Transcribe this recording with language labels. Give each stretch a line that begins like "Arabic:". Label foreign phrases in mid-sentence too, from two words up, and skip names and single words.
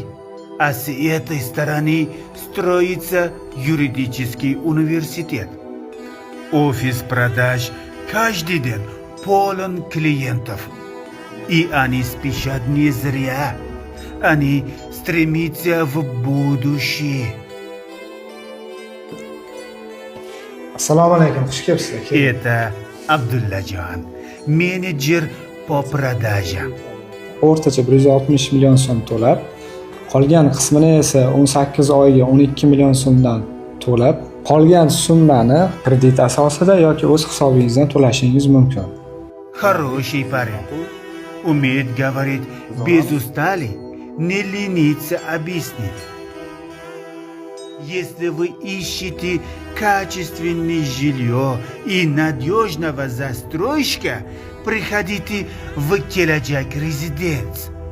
Russian: А с этой стороны строится юридический университет. Офис продаж каждый день полон клиентов. И они спешат не зря. Они стремятся в будущее.
Uzbek: Assalomu alaykum, xush kelibsizlar.
Russian: Это Abdullajon, менеджер по продажам.
Uzbek: O'rtacha 160 million so'm to'lab, qolgan qismini esa 18 oyga 12 million so'mdan to'lab, qolgan summani kredit asosida yoki o'z hisobingizdan to'lashingiz mumkin.
Russian: Хороший парень. Умеет говорить без устали, не ленится объяснить. Если вы ищете качественное жилье и надежного застройщика, приходите в Kelajak Residence.